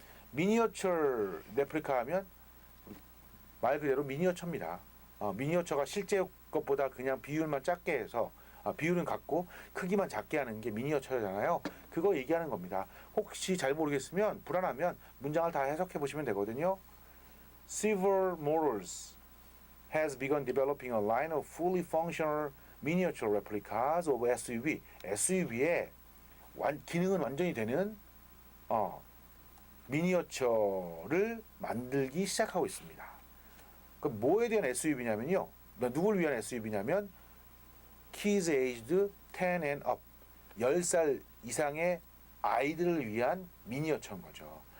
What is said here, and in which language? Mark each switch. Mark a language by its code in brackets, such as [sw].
[ko] 미니어처 레플리카 하면 말 그대로 미니어처입니다. 미니어처가 실제 것보다 그냥 비율만 작게 해서 비율은 같고 크기만 작게 하는 게 미니어처잖아요. 그거 얘기하는 겁니다. 혹시 잘 모르겠으면 불안하면 문장을 다 해석해 보시면 되거든요. [en] Several models has begun developing a line of fully functional miniature replicas of SUV. [ko] SUV의 기능은 완전히 되는 미니어처를 만들기 시작하고 있습니다. 그 뭐에 대한 SUV냐면요. 누구를 위한 SUV냐면 [en] kids aged 10 and up [ko] 10살 이상의 아이들을 위한 미니어처인 거죠.